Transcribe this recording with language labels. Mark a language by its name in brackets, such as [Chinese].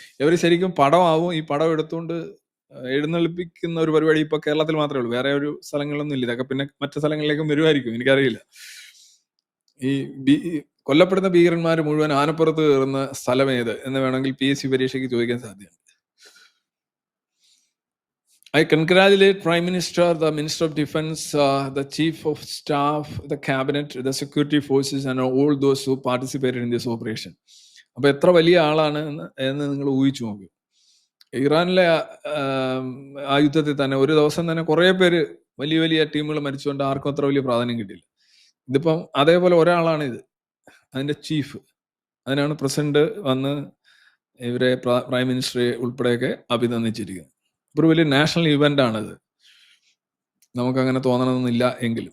[Malayalam] ഇവർ ശരിക്കും പടമാവും. ഈ പടം എടുത്തുകൊണ്ട് എഴുന്നള്ളിപ്പിക്കുന്ന ഒരു പരിപാടി ഇപ്പൊ കേരളത്തിൽ മാത്രമേ ഉള്ളൂ, വേറെ ഒരു സ്ഥലങ്ങളിലൊന്നും ഇല്ല. ഇതൊക്കെ പിന്നെ മറ്റു സ്ഥലങ്ങളിലേക്കും വരുമായിരിക്കും, എനിക്കറിയില്ല. ഈ കൊല്ലപ്പെടുന്ന ഭീകരന്മാർ മുഴുവൻ ആനപ്പുറത്ത് കയറുന്ന സ്ഥലം ഏത് എന്ന് വേണമെങ്കിൽ PSC പരീക്ഷയ്ക്ക് ചോദിക്കാൻ സാധ്യതയുണ്ട്. [English] I congratulate Prime Minister, the Minister of Defense, the Chief of Staff, the Cabinet, the security forces and all those who participated in this operation. [Malayalam] അപ്പൊ എത്ര വലിയ ആളാണ് എന്ന് നിങ്ങൾ ഊഹിച്ചു നോക്കൂ. ഇറാനിലെ ആ യുദ്ധത്തിൽ തന്നെ ഒരു ദിവസം തന്നെ കുറെ പേര് വലിയ വലിയ ടീമുകൾ മരിച്ചുകൊണ്ട് ആർക്കും അത്ര വലിയ പ്രാധാന്യം കിട്ടിയില്ല. ഇതിപ്പം അതേപോലെ ഒരാളാണ് ഇത്, അതിന്റെ ചീഫ്. അതിനാണ് പ്രസിഡന്റ് വന്ന് ഇവരെ പ്രൈം മിനിസ്റ്ററെ ഉൾപ്പെടെയൊക്കെ അഭിനന്ദിച്ചിരിക്കുന്നത്. ഒരു വലിയ നാഷണൽ ഇവന്റ് ആണത്. നമുക്കങ്ങനെ തോന്നണമെന്നില്ല എങ്കിലും